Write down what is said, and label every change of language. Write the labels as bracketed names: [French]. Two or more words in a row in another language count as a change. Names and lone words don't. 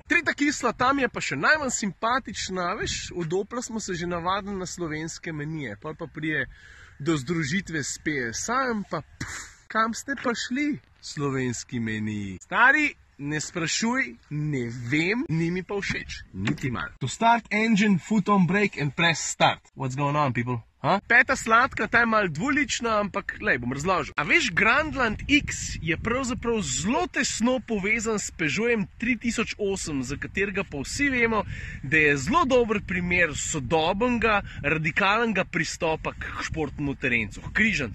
[Slovenian] Tretja kisla, tam je pa še najmanj simpatična, veš, od Opla smo se že navadili na slovenske menije, pa prije do združitve s PSA-jem, pa kam ste pa šli, slovenski meniji? Stari, ne sprašuj, ne vem, ni mi pa všeč, niti malo. [English] To start engine, foot on brake and press start. What's going on, people? [Slovenian] Peta sladka, ta je malo dvolična, ampak lej, bom razložil. A veš, Grandland X je pravzaprav zelo tesno povezan s Peugeotom 3008, za katerega pa vsi vemo, da je zelo dober primer sodobnega, radikalnega pristopa k športnemu terencu, k križancu.